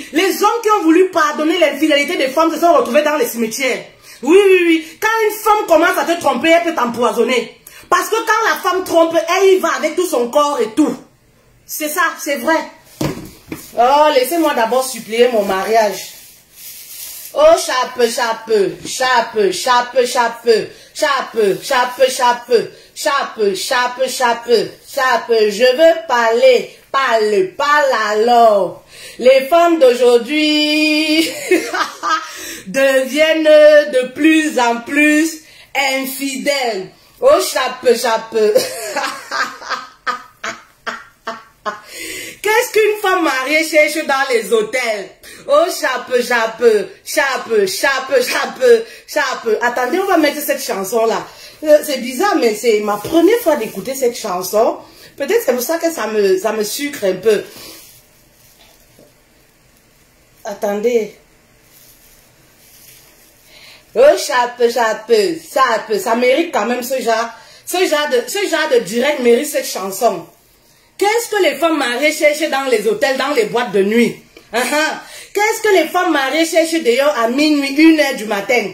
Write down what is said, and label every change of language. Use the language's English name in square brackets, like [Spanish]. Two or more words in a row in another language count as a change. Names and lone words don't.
[French] Les hommes qui ont voulu pardonner l'infidélité des femmes se sont retrouvés dans les cimetières. Oui, oui, oui. Quand une femme commence à te tromper, elle peut t'empoisonner. Parce que quand la femme trompe, elle y va avec tout son corps et tout. C'est ça, c'est vrai. Oh, laissez-moi d'abord supplier mon mariage. Oh, chape, chape, chape, chape, chape, chape, chape, chape, chape, chape, chape, chape, je veux parler, parle alors. Les femmes d'aujourd'hui deviennent de plus en plus infidèles. Oh, chape, chape. Qu'est-ce qu'une femme mariée cherche dans les hôtels? Oh, chape, chape, chape, chape, chape, chape. Attendez, on va mettre cette chanson-là. C'est bizarre, mais c'est ma première fois d'écouter cette chanson. Peut-être c'est pour ça que ça me sucre un peu. Attendez. Oh, chape, chape, chape. Ça mérite quand même ce genre de direct mérite cette chanson. Qu'est-ce que les femmes mariées cherchent dans les hôtels, dans les boîtes de nuit? Qu'est-ce que les femmes mariées cherchent d'ailleurs à minuit, 1 h du matin?